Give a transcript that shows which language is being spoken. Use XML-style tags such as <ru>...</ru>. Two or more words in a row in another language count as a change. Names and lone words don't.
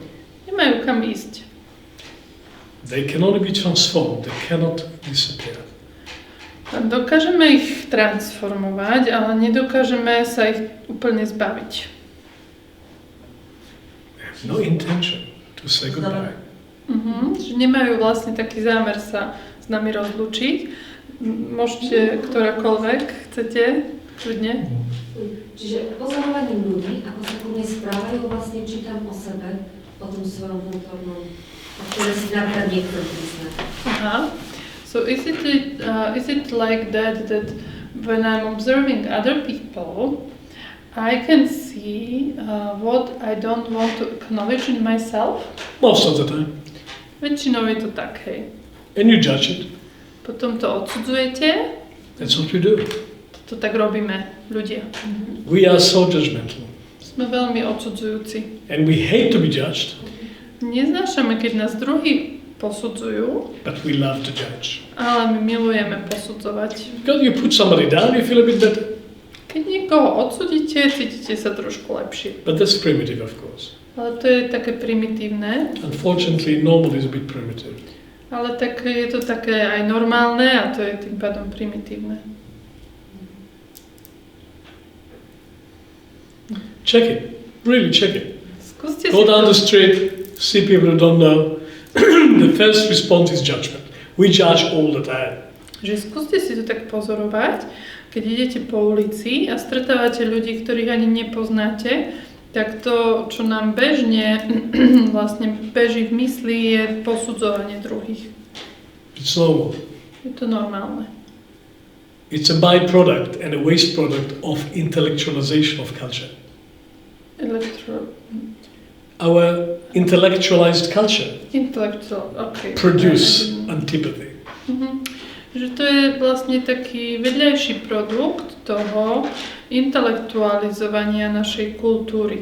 <sk>Nemajú kam ísť.</sk> <en>They can only be transformed. They cannot disappear.</en> <sk>Dokážeme ich transformovať, ale nedokážeme sa ich úplne zbaviť.</sk> <en>No intention to say goodbye.</en> <sk>Že nemajú vlastne taký zámer sa s nami rozlúčiť. Môžete ktorákoľvek, chcete, kľudne. Čiže pozorovaním ľudí, ako sa ku mne správajú, vlastne čítam o sebe, o tom svojom vnútornom, o ktoré si napríklad niekto priznať. Aha.</sk> <en>So is it like that when I'm observing other people, I can see what I don't want to acknowledge in myself? Most of the time.</en> <sk>Väčšinou je to tak, hej.</sk> <en>And you judge it.</en> <sk>Potom to odsudzujete.</sk> <en>That's what we do.</en> <sk>To tak robíme ľudia.</sk> <en>We are so judgmental.</en> <sk>Sme veľmi odsudzujúci.</sk> <en>And we hate to be judged.</en> <sk>Neznášame, keď nás druhí posudzujú.</sk> <en>But we love to judge.</en> <sk>Ale my milujeme posudzovať.</sk> <en>Because you put somebody down, you feel a bit better.</en> <sk>Keď niekoho odsudíte, cítite sa trošku lepšie.</sk> <en>But that's primitive, of course.</en> <sk>Ale to je také primitívne.</sk> <en>Unfortunately, normal is a bit primitive.</en> <sk>Ale tak je to také aj normálne a to je tým pádom primitívne.</sk> <en>Check it. Really check it.</en> <sk>Skúste</sk> <en>Go</en> <sk>si</sk> <en>down</en> <sk>to.</sk> <en>the street, see people who don't know. The first response is judgment. We judge all the time.</en> <sk>Že skúste si to tak pozorovať, keď idete po ulici a stretávate ľudí, ktorých ani nepoznáte, tak to, čo nám bežne vlastne beží v mysli, je posudzovanie druhých.</sk> <en>It's normal.</en> <sk>Je to normálne.</sk> <en>It's a byproduct and a waste product of intellectualization of culture. Our intellectualized culture produce antipathy.</en> <sk>Že to je vlastne taký vedľajší produkt toho intelektualizovania našej kultúry.</sk>